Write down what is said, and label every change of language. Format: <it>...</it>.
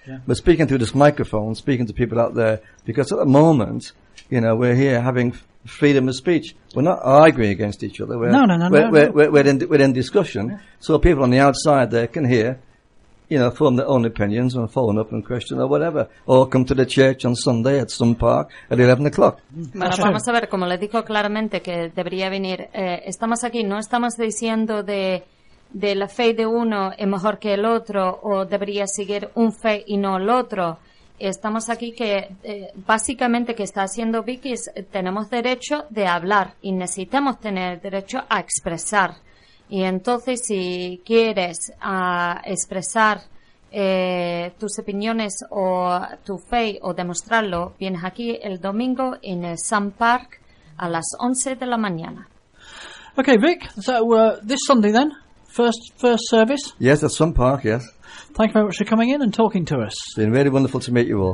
<en>We're speaking through this microphone, speaking to people out there, because at the moment, you know, we're here having freedom of speech. We're not arguing against each other. We're in discussion. Yeah. So people on the outside there can hear, you know, form their own opinions and follow up and question or whatever. Or come to the church on Sunday at some park at 11 o'clock.</en> <es>Bueno, vamos a ver, como le dijo claramente que debería venir, estamos aquí, no estamos diciendo de la fe de uno es mejor que el otro o debería seguir un fe y no el otro. Estamos aquí que, básicamente, que está haciendo Vicky, tenemos derecho de hablar y necesitamos tener derecho a expresar. Y entonces, si quieres expresar tus opiniones o tu fe o demostrarlo, vienes aquí el domingo en el Sun Park a las 11 de la mañana.</es> <en>Okay, Vic, so this Sunday then, first service? Yes, at Sun Park, yes. Thank you very much for coming in and talking to us. It's been really wonderful to meet you all.</en>